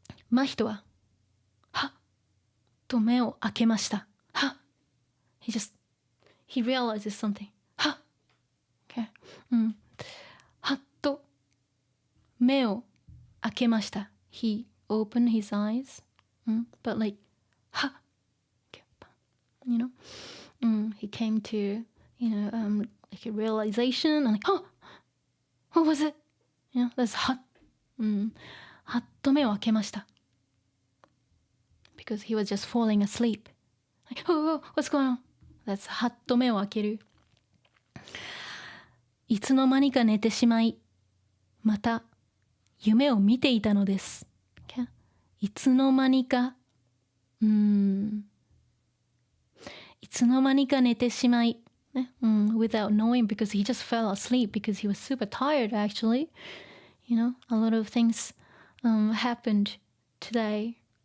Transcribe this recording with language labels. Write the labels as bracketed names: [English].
[Japanese] マヒトは、はっと目を開けました。 [English] はっ he realizes something. [Japanese] はっ okay. はっと目を開けました。 [English] He opened his eyes. But like, はっ okay. He came to, like a realization and like, oh, what was it? That's hot. [Japanese] はっと目を開けました。 [English] Because he was just falling asleep. Like, oh, what's going on? That's [Japanese] はっと目を開ける。いつの間にか寝てしまい、また夢を見ていたのです。 [English] Okay? [Japanese] いつの間にか、いつの間にか寝てしまい、 [English] without knowing because he just fell asleep because he was super tired actually. A lot of things happened today.